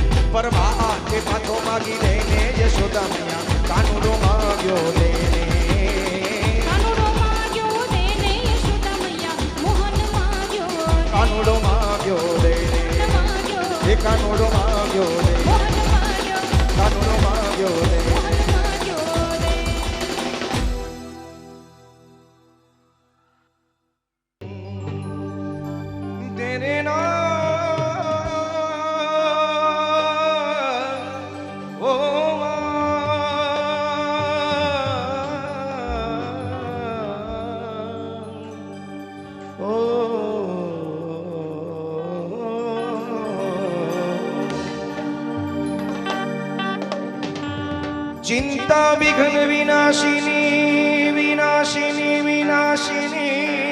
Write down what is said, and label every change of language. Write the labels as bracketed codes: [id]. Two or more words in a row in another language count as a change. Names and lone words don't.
[gu] પરમાર કે પાછો માગી લેને યશોદા મૈયા કાનુડો માગ્યો લેને કાનુડો માગ્યો દેને યશોદા મૈયા મોહન માગ્યો કાનુડો માગ્યો લેને એ કાનુડો માગ્યો લે મોહન માગ્યો કાનુડો માગ્યો લે મોહન માગ્યો રે [hi] तेरे नाम ओ ओ चिंता विघ्न विनाशिनी विनाशिनी विनाशिनी